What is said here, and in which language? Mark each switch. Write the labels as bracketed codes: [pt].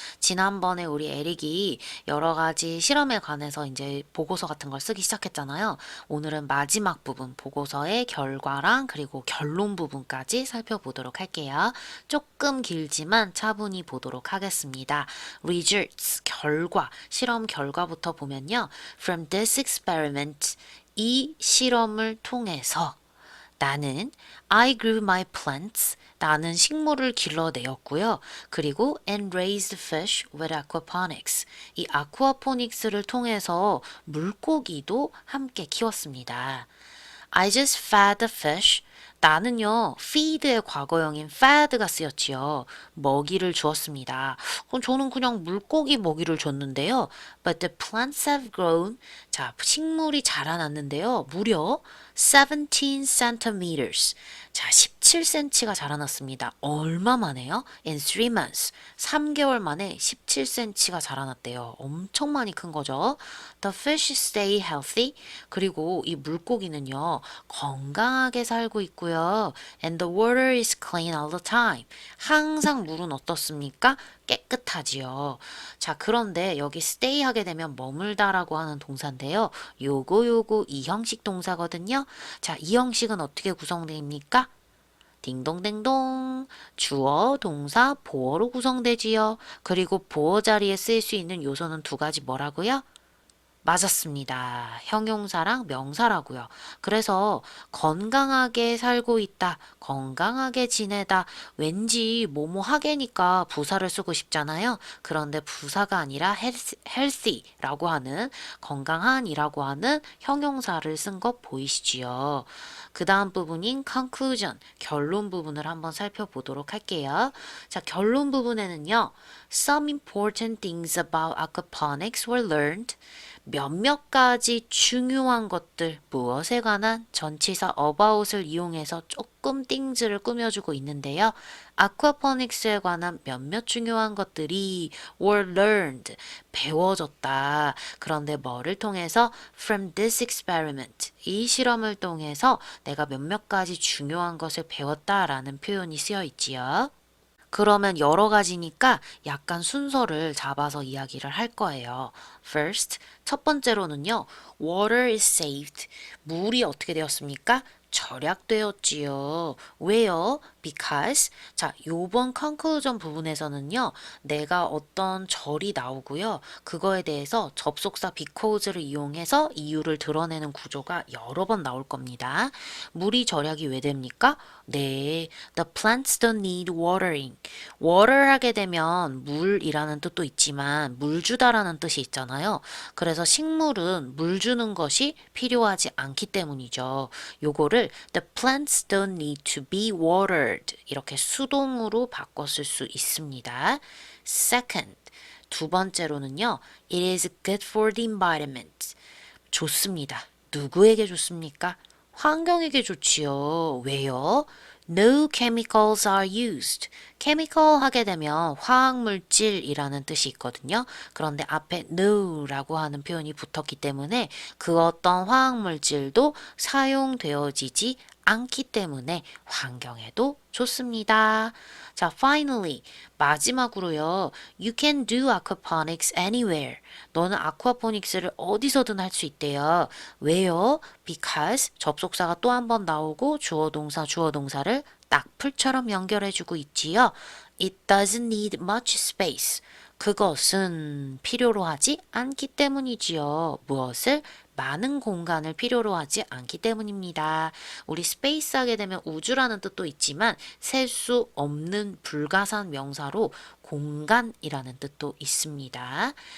[ko] 지난번에 우리 에릭이 여러 가지 실험에 관해서 이제 보고서 같은 걸 쓰기 시작했잖아요. 오늘은 마지막 부분, 보고서의 결과랑 그리고 결론 부분까지 살펴보도록 할게요. 조금 길지만 차분히 보도록 하겠습니다. Results, 결과, 실험 결과부터 보면요. [en] From this experiment, [ko] 이 실험을 통해서 나는 [en] I grew my plants. [ko] 나는 식물을 길러내었고요. [en] 그리고 and raised fish with aquaponics. [ko] 이 아쿠아포닉스를 통해서 물고기도 함께 키웠습니다. [en] I just fed the fish. [ko] 나는요, feed의 과거형인 fed가 쓰였지요. 먹이를 주었습니다. 그럼 저는 그냥 물고기 먹이를 줬는데요. [en] But the plants have grown. [ko] 자, 식물이 자라났는데요. 무려 17 centimeters. 자, 17cm가 자라났습니다. 얼마 만에요? [en] In 3 months. [ko] 3개월 만에 17cm가 자라났대요. 엄청 많이 큰 거죠. [en] The fish stay healthy. [ko] 그리고 이 물고기는요, 건강하게 살고 있고요. [en] And the water is clean all the time. [ko] 항상 물은 어떻습니까? 깨끗하지요. 자, 그런데 여기 stay 하게 되면 머물다라고 하는 동사인데요. 요거 이 형식 동사거든요. 자, 이 형식은 어떻게 구성됩니까? 딩동댕동. 주어, 동사, 보어로 구성되지요. 그리고 보어 자리에 쓰일 수 있는 요소는 두 가지 뭐라고요? 맞았습니다. 형용사랑 명사라고요. 그래서 건강하게 살고 있다, 건강하게 지내다, 왠지 뭐뭐 하게니까 부사를 쓰고 싶잖아요. 그런데 부사가 아니라 healthy라고 하는 건강한이라고 하는 형용사를 쓴 거 보이시지요? 그 다음 부분인 conclusion, 결론 부분을 한번 살펴보도록 할게요. 자, 결론 부분에는요. [en] Some important things about aquaponics were learned. [ko] 몇몇 가지 중요한 것들, 무엇에 관한 전치사 about을 이용해서 조금 things를 꾸며주고 있는데요. 아쿠아포닉스에 관한 몇몇 중요한 것들이 [en] were learned, [ko] 배워졌다. 그런데 뭐를 통해서? [en] From this experiment, [ko] 이 실험을 통해서 내가 몇몇 가지 중요한 것을 배웠다라는 표현이 쓰여 있지요. 그러면 여러 가지니까 약간 순서를 잡아서 이야기를 할 거예요. First, 첫 번째로는요. [en] Water is saved. [ko] 물이 어떻게 되었습니까? 절약되었지요. 왜요? Because. 자, 요번 conclusion 부분에서는요. 내가 어떤 절이 나오고요. 그거에 대해서 접속사 because를 이용해서 이유를 드러내는 구조가 여러 번 나올 겁니다. 물이 절약이 왜 됩니까? [en] 네, the plants don't need watering. [ko] water 하게 되면 물이라는 뜻도 있지만 물 주다라는 뜻이 있잖아요. 그래서 식물은 물 주는 것이 필요하지 않기 때문이죠. 요거를 [en] the plants don't need to be watered [ko] 이렇게 수동으로 바꿔 쓸 수 있습니다. Second, 두 번째로는요. [en] It is good for the environment. [ko] 좋습니다. 누구에게 좋습니까? 환경에게 좋지요. 왜요? [en] No chemicals are used. [ko] chemical 하게 되면 화학물질이라는 뜻이 있거든요. 그런데 앞에 no라고 하는 표현이 붙었기 때문에 그 어떤 화학물질도 사용되어지지 않기 때문에 환경에도 좋습니다. 자, finally, 마지막으로요. [en] You can do aquaponics anywhere. [ko] 너는 아쿠아포닉스를 어디서든 할 수 있대요. 왜요? Because 접속사가 또 한 번 나오고 주어 동사를 딱 풀처럼 연결해주고 있지요. [en] It doesn't need much space. [ko] 그것은 필요로 하지 않기 때문이지요. 무엇을? 많은 공간을 필요로 하지 않기 때문입니다. 우리 스페이스 하게 되면 우주라는 뜻도 있지만 셀 수 없는 불가산 명사로 공간이라는 뜻도 있습니다.